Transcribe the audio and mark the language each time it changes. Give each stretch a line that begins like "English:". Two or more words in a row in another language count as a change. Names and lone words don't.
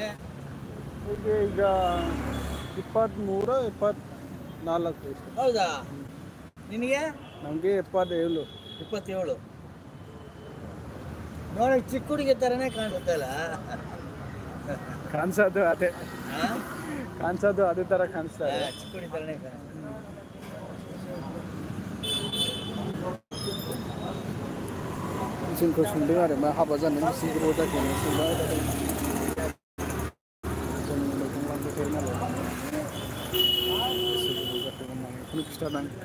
Kannada: ಈಗ 23 24 ವಯಸ್ಸು. ಹೌದಾ? ನಿನಗೆ? ನಮಗೆ 77. 27. ನೋಡಕ್ಕೆ ಚಿಕ್ಕ ಹುಡುಗಿ ಥರನೇ ಕಾಣಿಸುತ್ತಲ್ಲ. ಕಾಣಿಸೋದು ಅದೇ, ಕಾಣಿಸೋದು ಅದೇ ಥರ ಕಾಣಿಸ್ತಾರೆ. ಚಿಕ್ಕ ಹುಡುಗಿ ಥರನೇ ಕಾಣಿಸುತ್ತೆ.
Bodo: जोंखौ सोंदों आरो मा हाबा जानानै बेसे गोबाव जाखो सोंबाय थादों। जों मैगं लांबाय थायो नालाय बेसे गोबाव जाखो होननानै बेखौनो खिथादों।